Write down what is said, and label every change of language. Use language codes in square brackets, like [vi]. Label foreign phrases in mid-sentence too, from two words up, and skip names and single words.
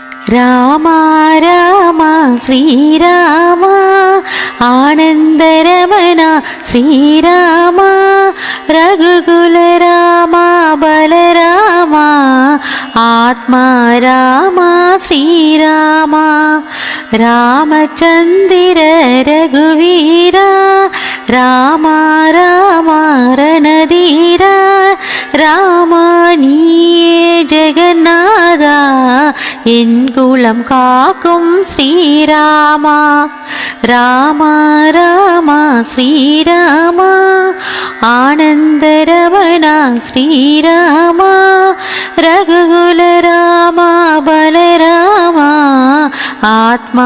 [te] రామ రామ శ్రీరామ ఆనందరమణ శ్రీరామ రఘుకుల రామ బలరామ ఆత్మ రామ శ్రీరామ రామచంద్ర రఘువీర రామ రామ రణధీర [ta] ராமானியே ஜெகநாதா என் குலம் காக்கும் ஸ்ரீராமா ராமா ராமா ஸ்ரீராமா ஆனந்தரவணா ஸ்ரீராமா ரகுகுல ராமா பலராமா ஆத்மா